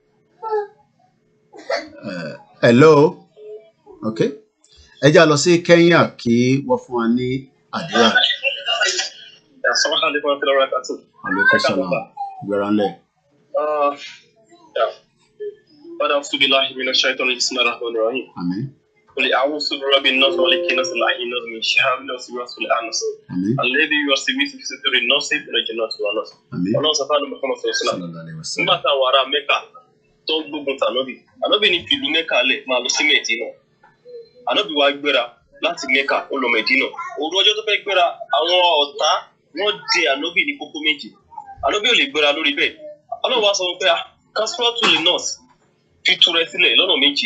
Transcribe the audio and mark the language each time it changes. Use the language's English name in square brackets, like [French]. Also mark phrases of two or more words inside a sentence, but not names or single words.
[English] Hello. Okay. [Yoruba] Ẹ jẹ́ lọ sí Kenya kí wọ́n fún wa ní àdúrà. [Arabic] عليكم سلام. Gbẹ̀ránlẹ̀. [English] Father, [Arabic] سبحانه وتعالى بسم الله الرحمن الرحيم. [English] Amen. [Arabic] قل أعوذ برب الناس وملك الناس وإله الناس من شر الوسواس الخناس. [English] Amen. [Arabic] الذي يوسوس في صدور الناس من الجنة والناس. [English] Amen. [Arabic] الله سبحانه محمد صلى الله عليه وسلم. [Yoruba] Nígbà táwọn ará Mẹ́kà tó gbógun ti Ànábì ní fìlú Mẹ́kà lẹ̀ máa lọ sí Mẹ́dínà. Ànábì wá gbéra láti Mẹ́kà ó lọ Mẹ́dínà. Òru ọjọ́ tó fẹ́ gbéra àwọn ọ̀tá wọ́n dè Ànábì ní kókó méjì. Ànábì ò lè gbéra lórí bẹ́ẹ̀. Ọlọ́run wá sọ pé [Arabic] كسرة الناس [Yoruba] fi tú rẹ sílẹ̀ lọ́nà méjì.